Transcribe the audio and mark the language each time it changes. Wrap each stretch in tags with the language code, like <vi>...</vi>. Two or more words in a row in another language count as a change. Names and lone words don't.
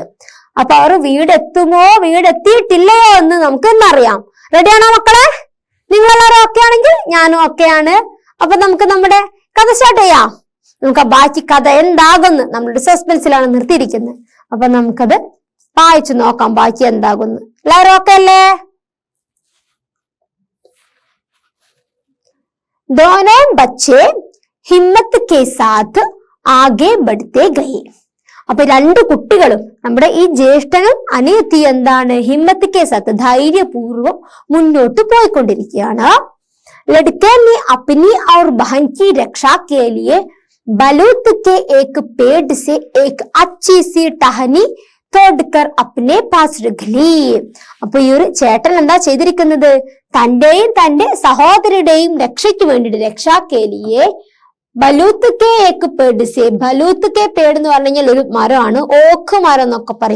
<ml>അപ്പൊ അവർ വീടെത്തുമോ വീടെത്തിയിട്ടില്ലയോ എന്ന് നമുക്ക് ഇന്നറിയാം. റെഡിയാണോ മക്കളെ? നിങ്ങളെല്ലാവരും ഓക്കെ ആണെങ്കിൽ ഞാനും ഓക്കെയാണ്. അപ്പൊ നമുക്ക് നമ്മുടെ കഥ സ്റ്റാർട്ട് ചെയ്യാം. നമുക്ക് ബാക്കി കഥ എന്താകുന്നു നമ്മളുടെ സസ്പെൻസിലാണ് നിർത്തിയിരിക്കുന്നത്. അപ്പൊ നമുക്കത് വായിച്ചു നോക്കാം ബാക്കി എന്താകുന്നു. എല്ലാവരും ഓക്കെ അല്ലേ?</ml> <hi>दोनों बच्चे हिम्मत के साथ आगे बढ़ते गए.</hi> <ml>അപ്പൊ രണ്ട് കുട്ടികളും നമ്മുടെ ഈ ജ്യേഷ്ഠനും അനിയത്തി എന്താണ്</ml> <hi>हिम्मत के साथ</hi> <ml>ധൈര്യപൂർവ്വം മുന്നോട്ട് പോയിക്കൊണ്ടിരിക്കുകയാണ്.</ml> <hi>लड़के ने अपनी और बहन की रक्षा के लिए बलूत के एक पेड़ से एक अच्छी सी टहनी तोड़कर अपने पास रख ली.</hi> <ml>അപ്പൊ ഈ ഒരു ചേട്ടൻ എന്താ ചെയ്തിരിക്കുന്നത്? തന്റെയും തന്റെ സഹോദരിയുടെയും രക്ഷയ്ക്ക് വേണ്ടിയിട്ട്</ml> <hi>रक्षा के लिए बलूत के एक पेड़ से. बलूत के पेड़</hi> <ml>എന്ന് പറഞ്ഞു കഴിഞ്ഞാൽ ഒരു മരമാണ്, ഓക്ക് മരം എന്നൊക്കെ പറയും.</ml>